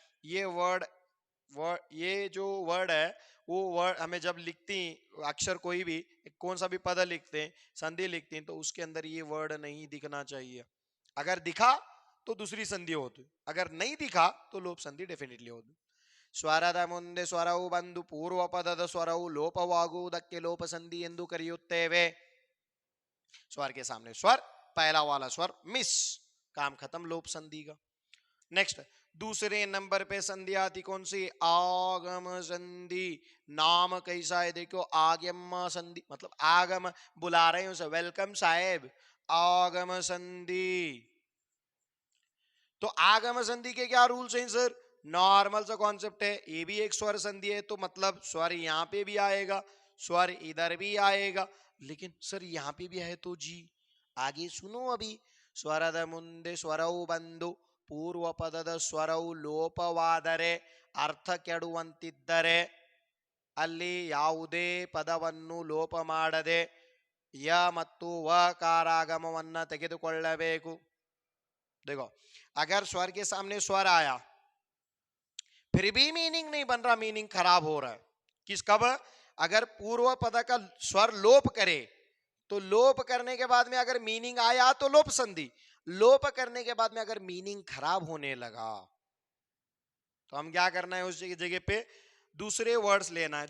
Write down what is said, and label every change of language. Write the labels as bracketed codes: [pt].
[hi] ये वर्ड ये जो वर्ड है वो वर्ड हमें जब लिखती अक्षर कोई भी कौन सा भी पद लिखते हैं, संधि लिखते हैं, तो उसके अंदर ये वर्ड नहीं दिखना चाहिए। अगर दिखा तो दूसरी संधि होती, अगर नहीं दिखा तो लोप संधि डेफिनेटली होती। [kn] ಸ್ವರದ ಮುಂದೆ ಸ್ವರವು ಬಂದು ಪೂರ್ವ ಪದದ ಸ್ವರವು ಲೋಪವಾಗುವುದಕ್ಕೆ ಲೋಪ ಸಂಧಿ ಎಂದು ಕರೆಯುತ್ತೇವೆ। [hi] स्वर के सामने स्वर, पहला वाला स्वर मिस, काम खत्म लोप संधि का। नेक्स्ट दूसरे नंबर पे संधि आती कौन सी? आगम संधि। नाम कैसा है देखो, आगम संधि, मतलब आगम, बुला रहे हैं उसे, वेलकम साहेब, आगम संधि। तो आगम संधि के क्या रूल्स हैं सर? नॉर्मल सा कॉन्सेप्ट है, ये भी एक स्वर संधि है, तो मतलब स्वर यहाँ पे भी आएगा, स्वर इधर भी आएगा। लेकिन सर यहाँ पे भी है तो जी, आगे सुनो अभी। [kn] स्वरद मुंदे स्वरऊ बंधु पूर्व पदद स्वरऊ ಲೋಪವಾದರೆ ಅರ್ಥ ಕೆಡುವಂತಿದ್ದರೆ ಅಲ್ಲಿ ಯಾವುದೇ ಪದವನ್ನು ಲೋಪ ಮಾಡದೆ ಯ ಮತ್ತು ವ ಕಾರಾಗಮವನ್ನ ತೆಗೆದುಕೊಳ್ಳಬೇಕು। [hi] देखो, अगर स्वर के सामने स्वर आया फिर भी मीनिंग नहीं बन रहा, मीनिंग खराब हो रहा है, किस कब? अगर पूर्व पद का स्वर लोप करे, तो लोप करने के बाद में अगर मीनिंग आया तो लोप संधि, लोप करने के बाद में अगर मीनिंग खराब होने लगा तो हम क्या करना है, उस जगह पे दूसरे वर्ड्स लेना है।